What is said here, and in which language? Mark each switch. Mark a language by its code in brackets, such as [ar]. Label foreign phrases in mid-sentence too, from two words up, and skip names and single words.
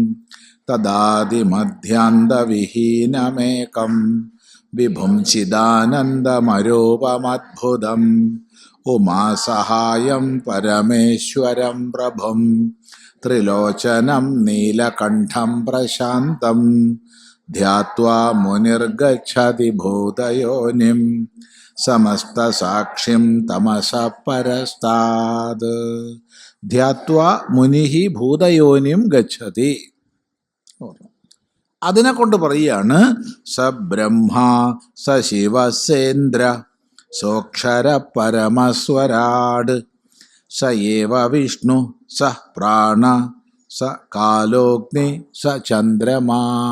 [sa] तदादिमध्यान्तविहीनमेकं विभुं चिदानन्दमरूपमद्भुतम् उमासहायं परमेश्वरं प्रभुं त्रिलोचनं नीलकण्ठं प्रशान्तं ध्यात्वा मुनिर्गच्छति भूतयोनिं समस्तसाक्षिं तमसः परस्ताद्। ധ്യാത്വാ മുനിഃ ഭൂതയോനിം ഗച്ഛതി. [ml] അതിനെ കൊണ്ട് പറയുകയാണ് [sa] സ ബ്രഹ്മ സ ശിവസേന്ദ്ര സോക്ഷര പരമസ്വരാട് സ ഏവ വിഷ്ണു സ പ്രാണ സ കാലോഗ്നി സ ചന്ദ്രമാ.